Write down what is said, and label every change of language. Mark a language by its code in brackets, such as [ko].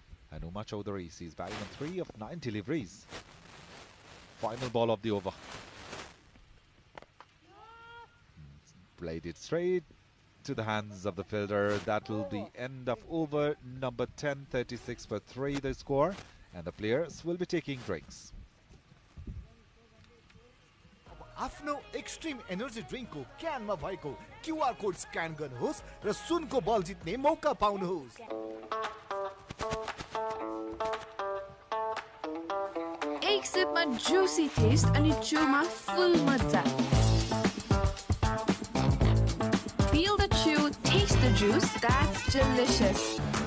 [en] And Uma Chaudhary sees batting on 3 of 9 deliveries. Final ball of the over. Played it straight to the hands of the fielder. That will be end of over number 10, 36 for 3 the score, and the players will be taking drinks. [ne] आफ्नो extreme energy ड्रिङ्कको क्यानमा भएको QR code scan गर्नुहोस् र सुनको बल जित्ने मौका पाउनुहोस्। एक सिपमा Jussi test अनि चुमा फुल मजा। [en] Feel the chew, taste the juice, that's delicious.